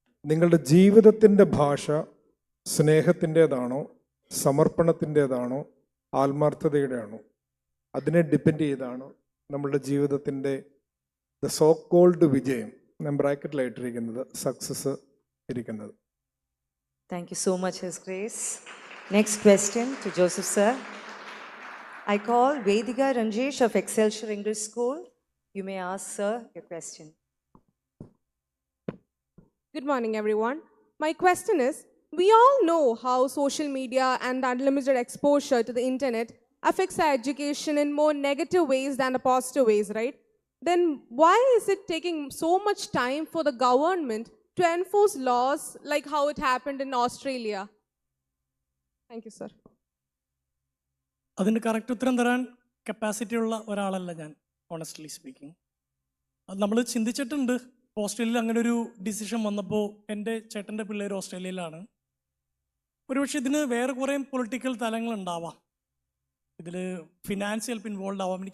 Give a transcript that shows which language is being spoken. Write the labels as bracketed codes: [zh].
[ml] നിങ്ങളുടെ ജീവിതത്തിൻ്റെ ഭാഷ സ്നേഹത്തിൻ്റേതാണോ, സമർപ്പണത്തിൻ്റേതാണോ, ആത്മാർത്ഥതയുടെയാണോ, അതിനെ ഡിപ്പെൻഡ് ചെയ്താണ് നമ്മളുടെ ജീവിതത്തിൻ്റെ [en] the so called [ml] വിജയം, ഞാൻ ബ്രാക്കറ്റിലായിട്ടിരിക്കുന്നത്, സക്സസ് ഇരിക്കുന്നത്. [en] Thank you so much, His Grace. Next question to Joseph sir. I call Vedika Ranjesh of Excelsior English School. You may ask sir your question. Good morning, everyone. My question is, we all know how social media and unlimited exposure to the internet affects our education in more negative ways than the positive ways, right? Then why is it taking so much time for the government to enforce laws like how it happened in Australia? Thank you, sir. [ml] അതിന് correct ഉത്തരം തരാൻ capacity ഉള്ള ഒരാളല്ല ഞാൻ, [en] Honestly speaking. [ml] അത് നമ്മൾ ചിന്തിച്ചിട്ടുണ്ട്. ഓസ്ട്രേലിയയിൽ അങ്ങനെ ഒരു ഡിസിഷൻ വന്നപ്പോൾ എൻ്റെ ചേട്ടൻ്റെ പിള്ളേർ ഓസ്ട്രേലിയയിലാണ്. ഒരുപക്ഷെ ഇതിന് വേറെ കുറേ പൊളിറ്റിക്കൽ തലങ്ങളുണ്ടാവാം, ഇതിൽ ഫിനാൻസ് ചിലപ്പോൾ ഇൻവോൾവ് ആവാം.